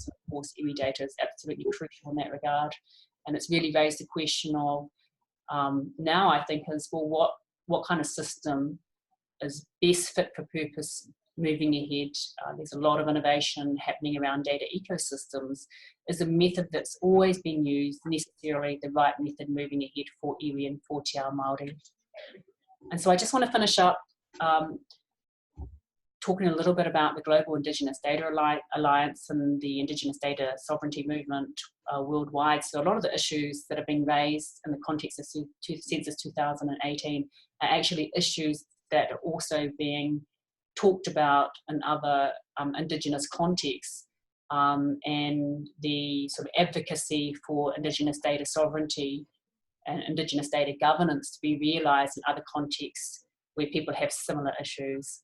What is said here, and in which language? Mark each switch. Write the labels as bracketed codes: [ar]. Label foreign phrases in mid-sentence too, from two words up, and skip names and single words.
[en] And of course, iwi data is absolutely crucial in that regard. And it's really raised the question of now I think is, well, what kind of system is best fit for purpose moving ahead? There's a lot of innovation happening around data ecosystems. Is a method that's always been used necessarily the right method moving ahead for iwi and for [mi] te ao Māori? [en] And so I just want to finish up talking a little bit about the Global Indigenous Data Alliance and the Indigenous Data Sovereignty movement worldwide. So a lot of the issues that are being raised in the context of Census 2018 are actually issues that are also being talked about in other Indigenous contexts, and the sort of advocacy for Indigenous data sovereignty and Indigenous data governance to be realised in other contexts where people have similar issues.